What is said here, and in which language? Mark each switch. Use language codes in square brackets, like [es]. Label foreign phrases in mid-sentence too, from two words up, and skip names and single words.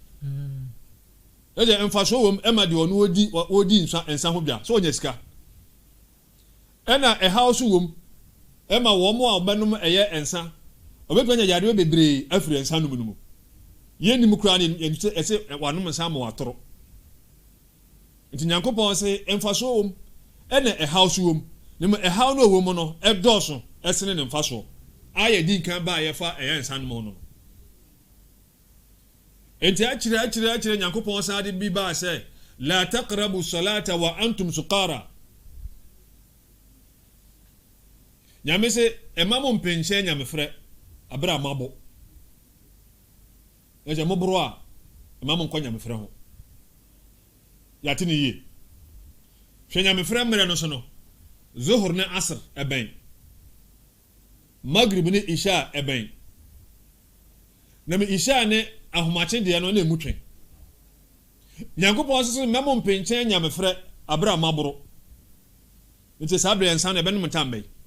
[ak] ɛgye mfasoɔ wom ɛma de ɔno odi nsa ho bia so wonyɛ sika ɛna ɛhaw so wom ɛma wɔn a ɔbɛnom ɛyɛ nsa ɔbɛpɛ nya yadeɛ bebree afiri nsa no mu yɛnim kura ne ɛsɛ wanom nsa ma watoro nti nyankopɔn sɛ mfasoɔ wom ɛna ɛhaw so wom ne mu ɛhaw no wom no ɛdɔɔso ɛsene ne mfasoɔ ayɛ di nkan ba yɛfa ɛyɛ nsa no mu no enti akyerɛ nyankopɔn sa de bi ba sɛ [ar] لا تقربوا الصلاة وأنتم سكارى [ak] nyame sɛ ɛma mo mpenhyɛ nyamefrɛ abra mabo ɛgye mo boro a ɛma mo nkɔ nyamefrɛ ho yɛate ne yie hwɛ nyamefrɛ mmerɛ no so no zuhur ne asr ɛbɛn magrib ne isha ɛbɛn na me isha ne ahomakye deɛ no na emu twɛn nyankopɔn sɛ mɛmo mpenkyɛn nyamefrɛ abra maboro nti saa bere nsa na ɛbɛnom ntambe